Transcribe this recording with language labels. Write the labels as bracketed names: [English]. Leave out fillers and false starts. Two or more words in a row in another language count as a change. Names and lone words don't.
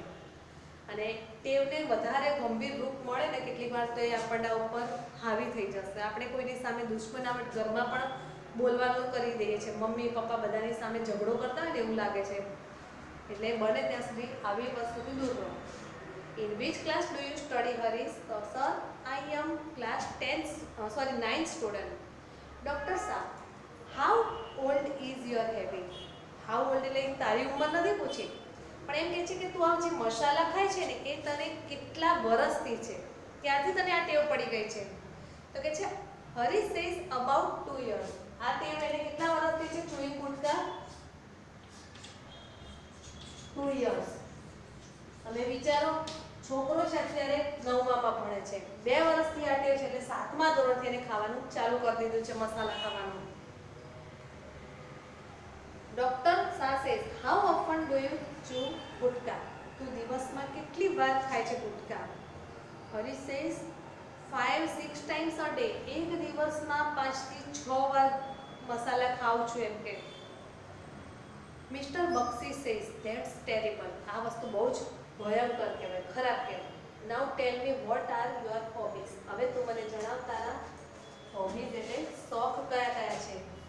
[Gujarati] અને ટેવને વધારે ગંભીર રૂપ મળે ને કેટલીક વાર તો એ આપણા ઉપર હાવી થઈ જશે. આપણે કોઈની સામે દુશ્મનાવટ ઘરમાં પણ બોલવાનું કરી દઈએ છીએ, મમ્મી પપ્પા બધાની સામે ઝઘડો કરતા હોય ને એવું લાગે છે. એટલે બને ત્યાં સુધી આવી વસ્તુથી દૂર રહો. [English] In which class do you study, Harish? Sir, I am class 9th student. Doctor સાહેબ, how old is your habit? How old [Gujarati] એટલે તારી ઉંમર નથી પૂછી, પણ એમ કહે છે કે તું આ જે મસાલા ખાય છે ને એ તને કેટલા વર્ષથી છે, ક્યારથી તને આ ટેવ પડી ગઈ છે? તો કે છે હરીશ [English] says about 2 years. [Gujarati] આ ટેવ એને કેટલા વર્ષથી છે ચૂઈ ગુટકા? 2 years. તમે વિચારો, છોકરો છે અત્યારે 9માં ભણે છે, 2 વર્ષથી આ ટેવ છે એટલે 7મા ધોરણથી એને ખાવાનું ચાલુ કરી દીધું છે, મસાલા ખાવાનું. [English] ડોક્ટર સાસેસ, how often do you chew ગુટકા? [Gujarati] તું દિવસમાં કેટલી વાર ખાય છે ગુટકા? હરીશ [English] says 5-6 times a day. [Gujarati] એક દિવસમાં 5 થી 6 વાર મસાલા ખાઉં છું એમ કે. [English] Mister Bakshi says, that's terrible. [Gujarati] આ વસ્તુ બહુ જ ભયંકર કહેવાય, ખરાબ કહેવાય. [English] now tell me what are your hobbies. [Gujarati] હવે તું મને જણાવ તારા હોબીઝ એટલે શોખ કયા કયા છે?